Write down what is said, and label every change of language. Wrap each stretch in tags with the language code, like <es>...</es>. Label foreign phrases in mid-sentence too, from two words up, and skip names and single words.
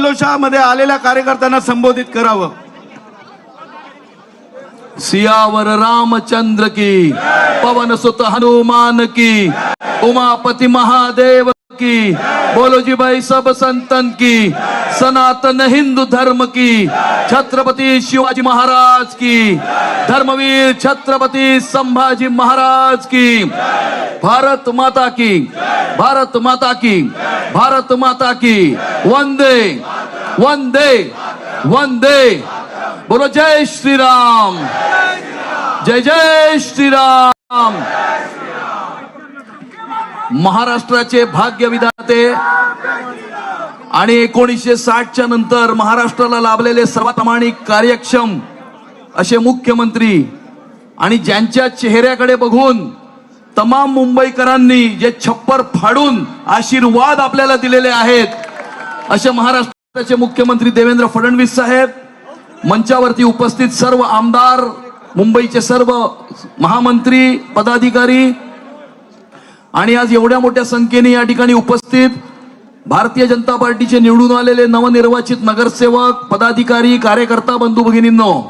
<mr>जल्लोषामध्ये आलेल्या कार्यकर्त्यांना संबोधित करावं।</mr> <hi>सियावर रामचंद्र की, पवन सुत हनुमान की, उमापति महादेव की, बोलो जी भाई सब संतन की, सनातन हिंदू धर्म की, छत्रपति शिवाजी महाराज की, धर्मवीर छत्रपति संभाजी महाराज की, भारत माता की, भारत माता की, भारत माता की, वंदे वंदे वंदे। बोलो जय श्री राम, जय जय श्री राम।</hi> <mr>महाराष्ट्राचे भाग्य विधाते आणि 1960च्या नंतर महाराष्ट्राला लाभलेले सर्वात प्रामाणिक कार्यक्षम असे मुख्यमंत्री आणि ज्यांच्या चेहऱ्याकडे बघून तमाम मुंबईकरांनी जे छप्पर फाडून आशीर्वाद आपल्याला दिलेले आहेत असे महाराष्ट्राचे मुख्यमंत्री देवेंद्र फडणवीस साहेब, मंचावरती उपस्थित सर्व आमदार, मुंबईचे सर्व महामंत्री पदाधिकारी आणि आज एवढ्या मोठ्या संख्येने या ठिकाणी उपस्थित भारतीय जनता पार्टीचे निवडून आलेले नवनिर्वाचित नगरसेवक, पदाधिकारी, कार्यकर्ता बंधू भगिनींनो,</mr>